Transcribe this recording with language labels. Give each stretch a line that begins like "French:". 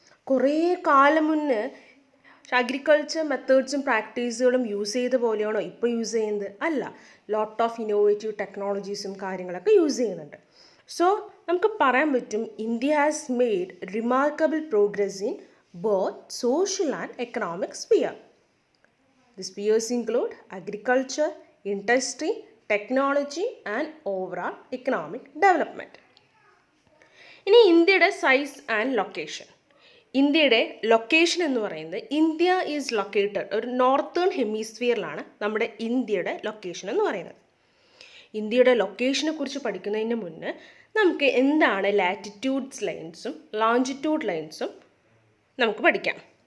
Malayalam: കുറേ കാലം മുന്നേ അഗ്രികൾച്ചർ മെത്തേഡ്സും പ്രാക്ടീസുകളും യൂസ് ചെയ്ത പോലെയാണോ ഇപ്പോൾ യൂസ് ചെയ്യുന്നത്? അല്ല,
English: lot of innovative ടെക്നോളജീസും
Malayalam: കാര്യങ്ങളൊക്കെ യൂസ് ചെയ്യുന്നുണ്ട്. സോ നമുക്ക് പറയാൻ പറ്റും
English: India has made remarkable progress in both social and economic sphere. The spheres include agriculture, industry, technology and overall economic development.
Malayalam: ഇനി ഇന്ത്യയുടെ സൈസ് ആൻഡ് ലൊക്കേഷൻ. ഇന്ത്യയുടെ ലൊക്കേഷൻ എന്ന് പറയുന്നത്
English: India is located
Malayalam: ഒരു നോർത്തേൺ ഹെമിസ്ഫിയറിലാണ് നമ്മുടെ ഇന്ത്യയുടെ ലൊക്കേഷൻ എന്ന് പറയുന്നത്. ഇന്ത്യയുടെ ലൊക്കേഷനെ കുറിച്ച് പഠിക്കുന്നതിന് മുന്നേ നമുക്ക് എന്താണ് ലാറ്റിറ്റ്യൂഡ്സ് ലൈൻസും ലോഞ്ചിറ്റ്യൂഡ് ലൈൻസും നമുക്ക് പഠിക്കാം.